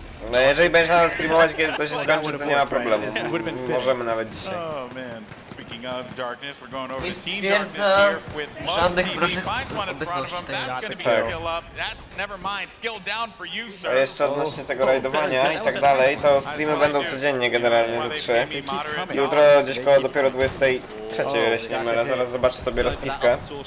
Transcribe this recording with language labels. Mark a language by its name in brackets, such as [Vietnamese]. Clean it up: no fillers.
[Polish] No jeżeli będziesz nas streamować, kiedy to się skończy, to nie ma problemu. Możemy nawet dzisiaj. [English] Speaking of darkness, we're going over to Team Darkness here with Mugs TV. Finds one in front of him. That's going to be skill up. That's never mind. Skill down for you, sir. [Polish] A jeszcze odnośnie tego rajdowania i tak dalej, to streamy będą codziennie generalnie ze 3. Jutro gdzieś koło dopiero 23, jeśli nie mylę. Zaraz zobaczę sobie rozpiskę.